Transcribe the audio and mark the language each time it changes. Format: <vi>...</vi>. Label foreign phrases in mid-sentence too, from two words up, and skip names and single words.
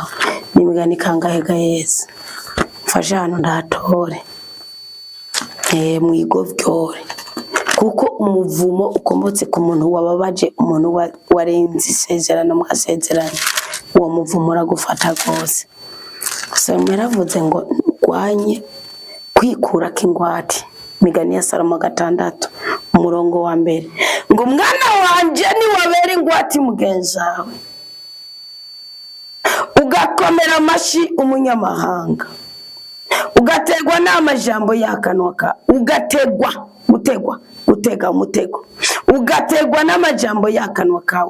<rn>N'imigani kangahe ga Yesu, mfashe hano ndahatore mwigovyore, kuko umuvumo ukomotse ku muntu wababaje, umuntu warenze isezerano mwasezeranye, uwo muvumo uragufata rwose. Gusa yaravuze ngo urwanye kwikura k'ingwate. Imigani ya Salomo 6 umurongo wa mbere ngo mwana wanje niwabera ingwate mugenzi wawe, ugakomera amashi umunyamahanga, ugategwa n'amajambo y'akanwa ka, gutega umutego, ugategwa n'amajambo y'akanwa kawe.</rn>